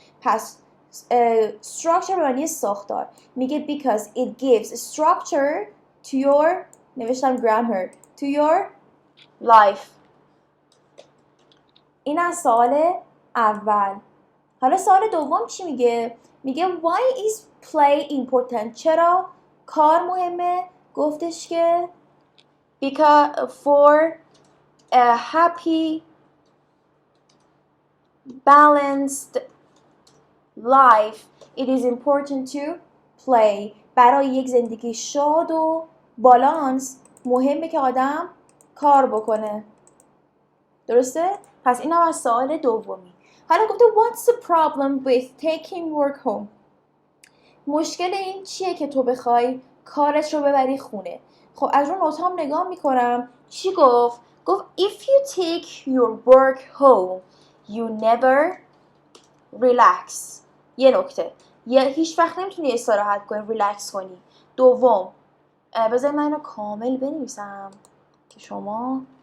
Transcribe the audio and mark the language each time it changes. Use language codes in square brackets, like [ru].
[fa] پس structure به معنی ساختار. میگه [en] because it gives structure to your، [fa] نوشتم [en] grammar، to your life. [fa] این از سوال اول. حالا سوال دوم چی میگه؟ میگه [en] why is play important؟ [fa] چرا کار مهمه؟ گفتش که [en] because for a happy balanced life it is important to play. [fa] برای یک زندگی شاد و بالانس مهمه که آدم کار بکنه. درسته؟ پس این هم از سوال دومی. حالا گفته [en] what's the problem with taking work home؟ [fa] مشکل این چیه که تو بخوای کارت رو ببری خونه؟ خب از اون نوت هم نگاه میکنم. چی گفت؟ گفت [en] if you take your work home you never relax. [fa] یه نکته، هیچ وقت نمیتونی استراحت کنی، ریلکس کنی. دوم، بذاری من اینو کامل بنویسم که شما